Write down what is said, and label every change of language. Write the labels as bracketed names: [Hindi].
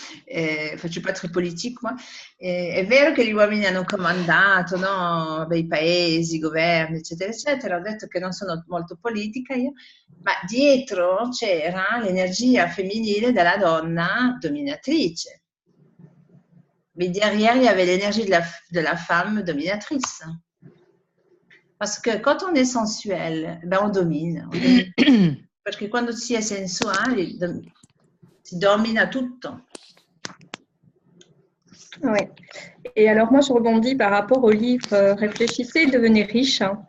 [French] Enfin, je ne suis pas très politique, moi. [Italian] È vero che gli uomini hanno comandato, no? I paesi, i governi, eccetera, eccetera. Ho detto che non sono molto politica io, ma dietro c'era l'energia femminile della donna dominatrice. [French] Mais derrière, il y avait l'énergie de la femme dominatrice. Parce que quand on est sensuel, ben on domine. Parce que [Italian] quando si è sensuale, si domina tutto. [French] Oui. Et alors, moi, je rebondis par rapport au livre Réfléchissez, devenez riche.